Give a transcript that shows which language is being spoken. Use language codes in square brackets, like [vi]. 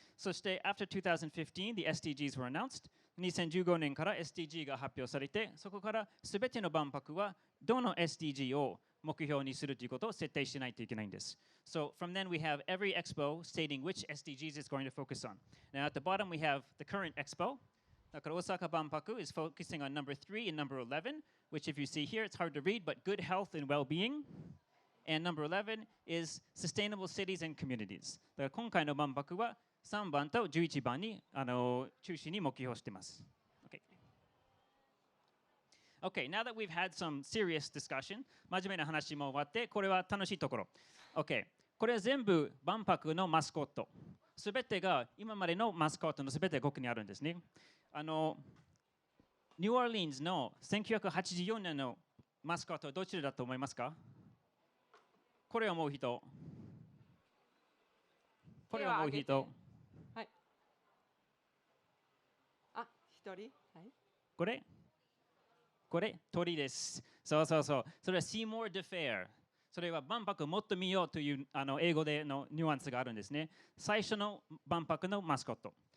[en] そして after 2015, the SDGs were announced. [ja] 2015年から SDG が発表されて、そこからすべての万博はどの SDG を目標にするということを設定しないといけないんです。 [en] So from then we have every expo stating which SDGs it's going to focus on. Now at the bottom we have the current expo. だから Osaka Banpaku is focusing on number 3 and number 11, which if you see here, it's hard to read, but good health and well-being. And number 11 is sustainable cities and communities. [ja] だから今回の万博は3番と11番に中心に目標しています。 [en] Okay, now that we've had some serious discussion, [ja] 真面目な話も終わって、これは楽しいところ。 Okay, これは全部万博のマスコット。すべてが今までのマスコットのすべてがここにあるんですね。ニューオーリンズの1984年のマスコットはどちらだと思いますか？これを思う人。これを思う人。はい。一人。はい。これ鳥です。そう。それは See More de Fair。それは万博をもっと見ようという英語でのニュアンスがあるんですね。最初の万博のマスコット。